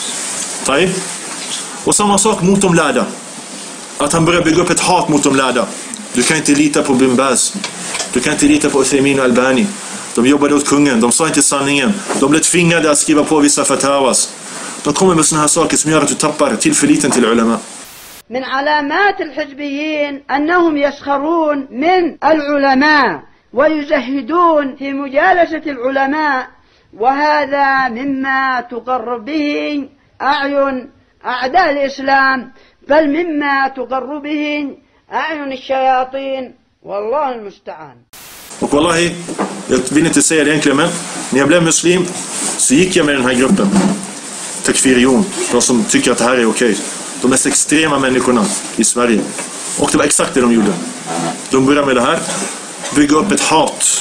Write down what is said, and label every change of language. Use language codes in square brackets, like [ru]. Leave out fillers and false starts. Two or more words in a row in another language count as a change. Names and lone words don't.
[sv] Och samma sak mot de lärda. Att han börjar bygga upp ett hat mot de lärda. Du kan inte lita på Bin Baz. Du kan inte lita på Uthaymin och Albani. De jobbade åt kungen. De sa inte sanningen. De blev tvingade att skriva på vissa fatawas. De kommer med såna här saker som gör att du tappar tillförliten till ulama. [ar] من علامات الحزبيين أنهم يسخرون من العلماء ويزهدون في مجالسة العلماء، وهذا مما تقر به أعين أعداء الإسلام، بل مما تقر به أعين الشياطين، والله المستعان. [sv] Och wallahi, jag vill inte säga det egentligen, men när jag blev muslim så gick jag med den här gruppen takfirion, de som tycker att det här är okej. De mest extrema människorna i Sverige. Och det var exakt det de gjorde. De började med det här. Bygga upp ett hat.